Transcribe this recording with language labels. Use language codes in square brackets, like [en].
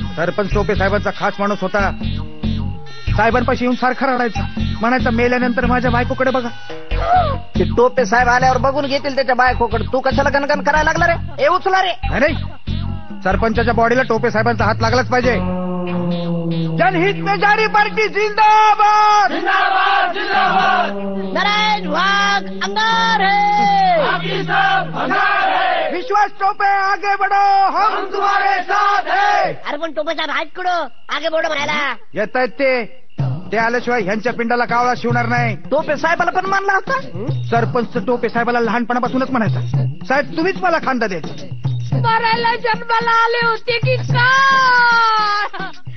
[mr] सरपंच टोपे साहेबांचा खास माणूस होता. साहेबांपाशी येऊन सारखा रडायचा. म्हणायचा मेल्यानंतर माझ्या बायकोकडे बघा. ते टोपे साहेब आल्यावर बघून घेतील त्याच्या बायकोकडे. तू कशाला गणगण करायला लागला रे? हे उचला रे. नाही, सरपंचाच्या बॉडीला टोपे साहेबांचा हात लागलाच पाहिजे. [hi] जनहित में जारी पार्टी जिंदाबाद. नारायण वाघ अंगार है. विश्वास टोपे आगे बढ़ो हम तुम्हारे साथ है. [mr] अरे पण टोपे साहेब आहेत कुठं [hi] आगे बोर्ड [mr] म्हणायला. येत आहेत ते आल्याशिवाय ह्यांच्या पिंडाला कावळा शिवणार नाही. टोपे साहेबाला पण मानला होता. सरपंच टोपे साहेबाला लहानपणापासूनच म्हणायचा, साहेब तुम्हीच मला खांदा द्यायचा. मरायला जन्माला आले होते की काय?